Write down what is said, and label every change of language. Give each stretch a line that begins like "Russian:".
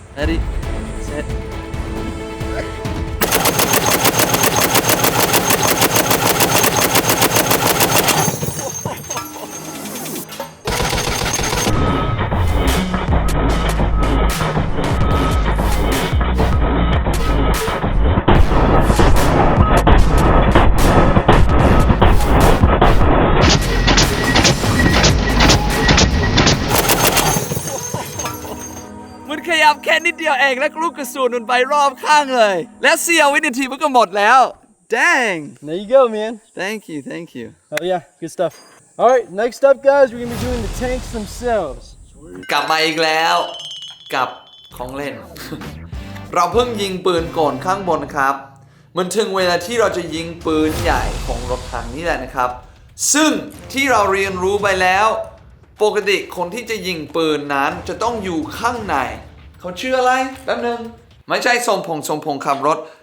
English: ready set
Thai: มันข ยับแค่นิดเดียวเองแล้วลูกกระสุนมันไปรอบข้างเลย และเสี้ยววินาทีมันก็หมดแล้ว Dang
English: There you go, man. Thank you Thank you Oh yeah, good stuff. All right, next up, guys, we're gonna be doing the tanks themselves.
Thai: กลับมาอีกแล้วกับของเล่น เราเพิ่งยิงปืนกลข้างบนครับ มันถึงเวลาที่เราจะยิงปืนใหญ่ของรถถังนี่แหละนะครับ ซึ่งที่เราเรียนรู้ไปแล้ว ปกติคนที่จะยิงปืนนั้นจะต้องอยู่ข้างในเขาชื่ออะไรแป๊บนึงไม่ใช่สมพงษ์ขับรถ